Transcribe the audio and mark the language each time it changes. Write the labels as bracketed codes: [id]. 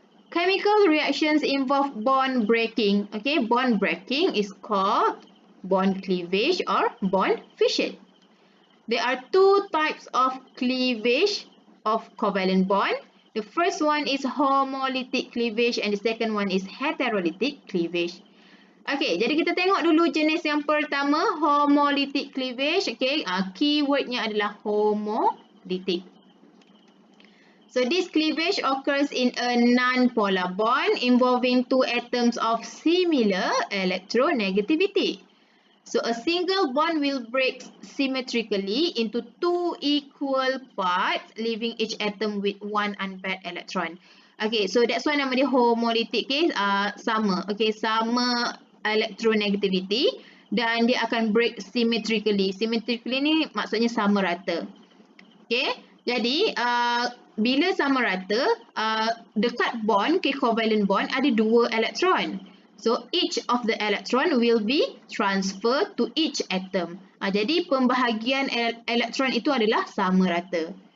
[en] Chemical reactions involve bond breaking. Okay, bond breaking is called bond cleavage or bond fission. There are two types of cleavage of covalent bond. The first one is homolytic cleavage and the second one is heterolytic cleavage. [ms] Okay, jadi kita tengok dulu jenis yang pertama, homolytic cleavage. Okay, keywordnya adalah homolytic. [en] So this cleavage occurs in a non-polar bond involving two atoms of similar electronegativity. So a single bond will break symmetrically into two equal parts, leaving each atom with one unpaired electron. Okay, so that's why [ms] nama dia [en] homolytic. [ms] Okay, sama. Okay, sama electronegativity dan dia akan [en] break symmetrically. [ms] Symmetrically ni maksudnya sama rata. Okay, jadi bila sama rata, dekat bond, okay, covalent bond ada dua elektron. [en] So each of the electron will be transferred to each atom. [ms] Jadi pembahagian elektron itu adalah sama rata.